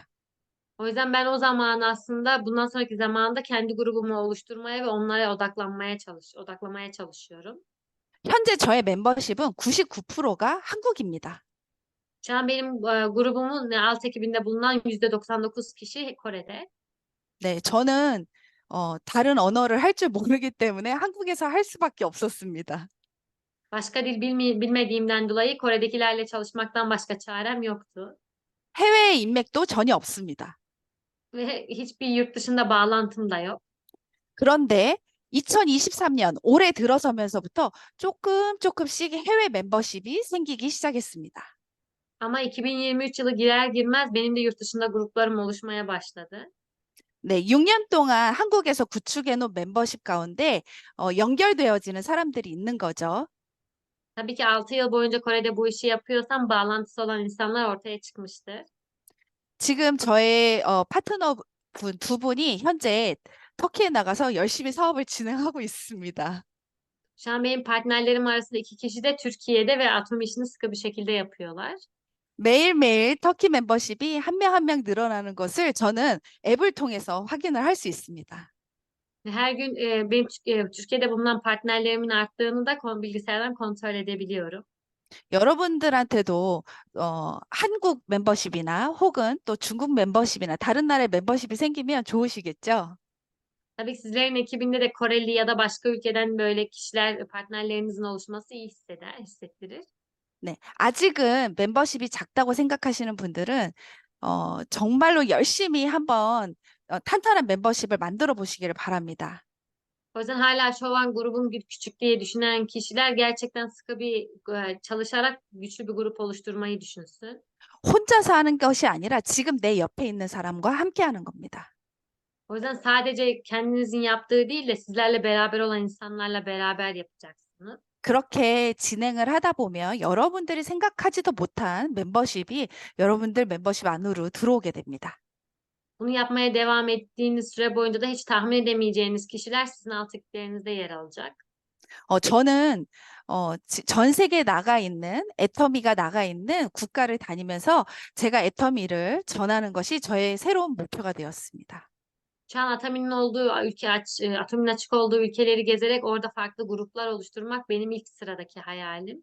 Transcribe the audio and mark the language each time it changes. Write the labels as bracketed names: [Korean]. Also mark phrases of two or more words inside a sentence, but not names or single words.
[Turkish] O yüzden ben o zaman aslında bundan sonraki zamanda kendi grubumu oluşturmaya ve onlara odaklamaya çalışıyorum. [Korean] 현재 저의 멤버십은 99%가 한국입니다. [Turkish] Şu an benim grubumun alt ekibinde bulunan %99 kişi Kore'de. [Korean] 네, 저는 다른 언어를 할 줄 모르기 때문에 한국에서 할 수밖에 없었습니다. [Turkish] Başka dil bilmediğimden dolayı Kore'dekilerle çalışmaktan başka çarem yoktu. [Korean] 해외 인맥도 전혀 없습니다. [Turkish] Ve hiçbir yurt dışında bağlantım da yok. [Korean] 그런데 2023년 올해 들어서면서부터 조금씩 해외 멤버십이 생기기 시작했습니다. [Turkish] Ama 2023 yılı girer girmez benim de yurt dışında gruplarım oluşmaya başladı. [Korean] 네, 6년 동안 한국에서 구축해 놓은 멤버십 가운데 연결되어지는 사람들이 있는 거죠. [Turkish] Tabii ki 6 yıl boyunca Kore'de bu işi yapıyorsam bağlantısı olan insanlar ortaya çıkmıştır. [Korean] 지금 저의 파트너분 두 분이 현재 터키에 나가서 열심히 사업을 진행하고 있습니다. [Turkish] Şu an benim partnerlerim arasında 2 kişi de Türkiye'de ve atom işini sıkı bir şekilde yapıyorlar. [Korean] 매일매일 터키 멤버십이 한 명 한 명 늘어나는 것을 저는 앱을 통해서 확인을 할 수 있습니다. [Turkish] Ve her gün benim Türkiye'de bulunan partnerlerimin arttığını da bilgisayardan kontrol edebiliyorum. [Korean] 여러분들한테도 한국 멤버십이나 혹은 또 중국 멤버십이나 다른 나라의 멤버십이 생기면 좋으시겠죠? [Turkish] Tabii ki sizlerin ekibinde de Koreli ya da başka ülkeden böyle kişiler, partnerlerinizin oluşması iyi hissettirir. [Korean] 네, 아직은 멤버십이 작다고 생각하시는 분들은 정말로 열심히 한번 탄탄한 멤버십을 만들어 보시기를 바랍니다. [Turkish] O yüzden hala şu an grubum küçük diye düşünen kişiler gerçekten sıkı bir çalışarak güçlü bir grup oluşturmayı düşünsün. [Korean] 혼자서 하는 것이 아니라 지금 내 옆에 있는 사람과 함께 하는 겁니다. [Turkish] O yüzden sadece kendinizin yaptığı değil de sizlerle beraber olan insanlarla beraber yapacaksınız. [Korean] 그렇게 진행을 하다 보면 여러분들이 생각하지도 못한 멤버십이 여러분들 멤버십 안으로 들어오게 됩니다. [Turkish] Bunu yapmaya devam ettiğiniz süre boyunca da hiç tahmin edemeyeceğiniz kişiler sizin alt liglerinizde yer alacak. [Korean] 저는 전 세계에 나가 있는 애터미가 나가 있는 국가를 다니면서 제가 애터미를 전하는 것이 저의 새로운 목표가 되었습니다. [Turkish] Şu an Atomi'nin olduğu Atomi'nin açık olduğu ülkeleri gezerek orada farklı gruplar oluşturmak benim ilk sıradaki hayalim.